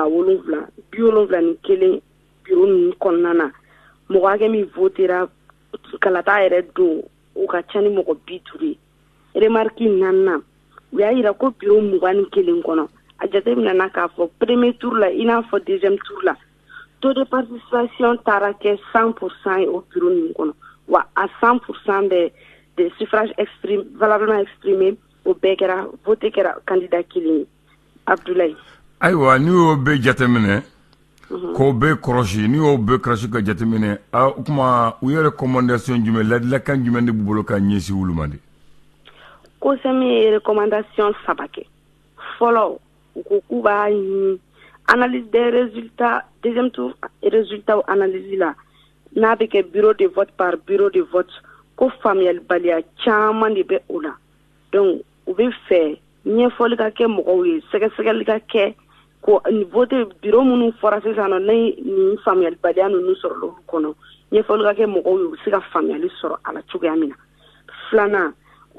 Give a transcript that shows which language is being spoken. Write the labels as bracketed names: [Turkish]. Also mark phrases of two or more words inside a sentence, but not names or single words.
[Bambara] 7,71 bureau ninnu kɔnɔna na mɔgɔ hakɛ min votera kalata yɛrɛ don o ka ca ni mɔgɔ 50 ye remarque 4nan u y'a yira ko bureau 21 kɔnɔ a jateminɛna k'a fɔ [French] premier tour [Bambara] la i n'a fɔ [French] deuxième tour [Bambara] la [French] taux de participation [Bambara] taara kɛ 100% ye o bureau ninnu kɔnɔ wa a 100% [French] de suffrage valablement exprimé [Bambara] o bɛɛ kɛra vote kɛra candidat kelen ye Abdoulaye ayiwa n'i y'o bɛɛ jateminɛ k'o bɛɛ kɔrɔsi n'i y'o bɛɛ kɔrɔsi ka jateminɛ o kuma u ye recommandation jumɛn ladilikan jumɛn de b'u bolo ka ɲɛsin olu ma de COSEM ye recommandation 3 kɛ fɔlɔ u ko k'u b'a ɲini [French] analyse des résultats deuxième tour résultat analyse [Bambara] la n'a bɛ kɛ [French] bureau de vote par bureau de vote [Bambara] ko faamuyalibaliya caman de bɛ o la donc u bɛ fɛ ɲɛfɔli ka kɛ mɔgɔw ye sɛgɛsɛgɛli ka kɛ ko [French] vote bureau [Bambara] minnu fɔra sisan nɔ ni faamuyalibaliya ninnu sɔrɔla olu kɔnɔ ɲɛfɔli ka kɛ mɔgɔw ye u bɛ se ka faamuyali sɔrɔ a la cogoya min na filanan u